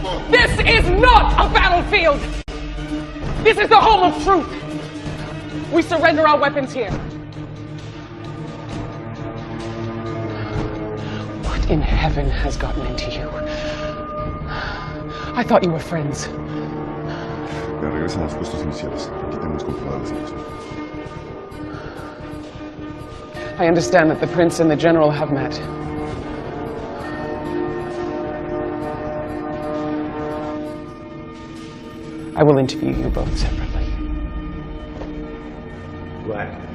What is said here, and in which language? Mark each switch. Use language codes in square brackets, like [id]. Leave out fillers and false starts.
[en] This is not a battlefield! This is the home of truth! We surrender our weapons here. What in heaven has gotten into you? I thought you were friends. [es] Ya regresan a los puestos iniciales. Aquí tenemos comprobada la situación. [en] I understand that the prince and the general have met. I will interview you both separately. Black.